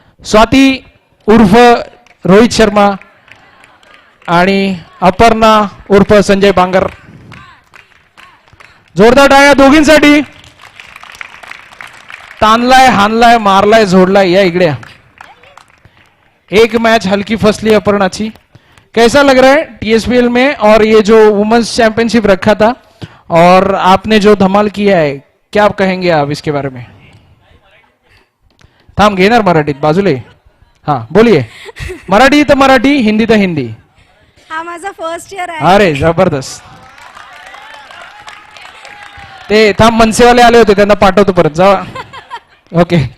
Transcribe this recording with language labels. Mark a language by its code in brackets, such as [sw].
[mr] स्वाती उर्फ रोहित शर्मा आणि अपर्णा उर्फ संजय बांगर. जोरदार टाळ्या दोघींसाठी. तानलाय, हानलाय, मारलाय, झोडलाय. या इकडे. एक मैच हल्की फसली अपर्णाची. [hi] कैसा लग रहा है TSPL में, और ये जो वुमेन्स चैंपियनशिप रखा था और आपने जो धमाल किया है, क्या आप कहेंगे आप इसके बारे में? [mr] थांब घेणार मराठीत बाजूले. [hi] हा बोलिये. [mr] मराठी तर मराठी, हिंदी तर हिंदी. हा माझा फर्स्ट इयर आहे. अरे जबरदस्त. ते थांब, मनसेवाले आले होते, त्यांना पाठवतो परत. जा. ओके.